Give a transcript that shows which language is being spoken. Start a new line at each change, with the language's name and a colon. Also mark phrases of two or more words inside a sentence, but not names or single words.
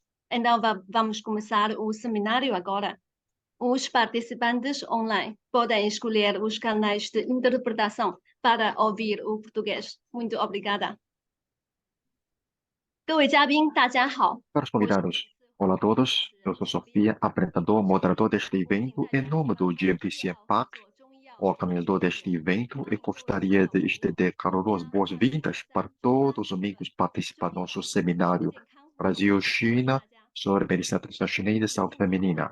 Portuguese: Então, vamos começar o seminário agora. Os participantes online podem escolher os canais de interpretação para ouvir o português. Muito obrigada.
Chinese: 各位嘉宾，大家好。
Portuguese: Caros convidados, olá a todos. Eu sou Sofia, apresentador, moderador deste evento em nome do GMTC Impact. organizador deste evento, e gostaria de estender calorosas boas-vindas para todos os amigos participar do nosso seminário Brasil-China sobre medicina tradicional chinesa e saúde feminina.